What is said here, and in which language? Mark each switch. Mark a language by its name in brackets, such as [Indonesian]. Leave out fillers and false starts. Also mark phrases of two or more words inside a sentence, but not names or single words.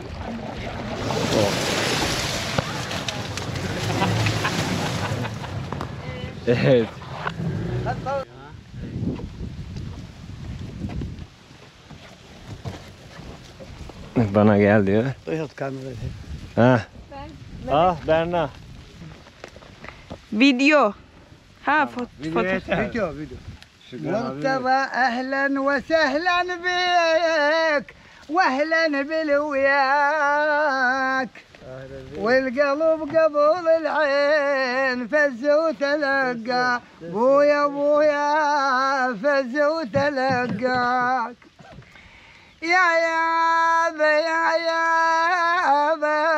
[Turkish] Evet. Bana gel diyor. [Arabic] يحط كاميرا. [Turkish] Ha. Ah Berna. Video. Ha foto. [Arabic] فيديو فيديو. مرتضى اهلا وسهلا بك واهلا بالوياك والقلب قبل العين فز وتلقى بويا بويا فز وتلقاك يا يابا يا يابا